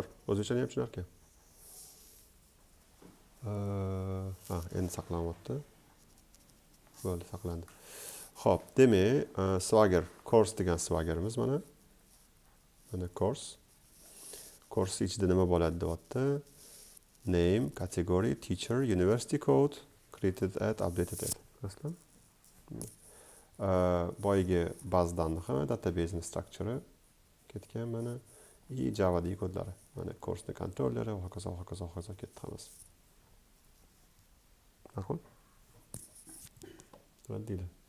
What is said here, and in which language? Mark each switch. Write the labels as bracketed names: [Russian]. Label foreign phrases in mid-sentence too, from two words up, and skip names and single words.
[Uzbek] O'zbekchani ham tushunar ekan. Endi saqlanyapti. Bo'ldi, saqlandi. Xo'p, demak, Swagger, course degan Swaggerimiz mana. Mana course. Course ichida nima bo'ladi deyapti? [English] Name, category, teacher, university code, created at, updated at. [Uzbek] Raslan? Boyagi bazadan ham [English] database structure [Uzbek] ketgan mana. I Java'dagi kodlari. Mana course kontrolleri va hokazo ketdi hammasi. Ma'qul? Deydi.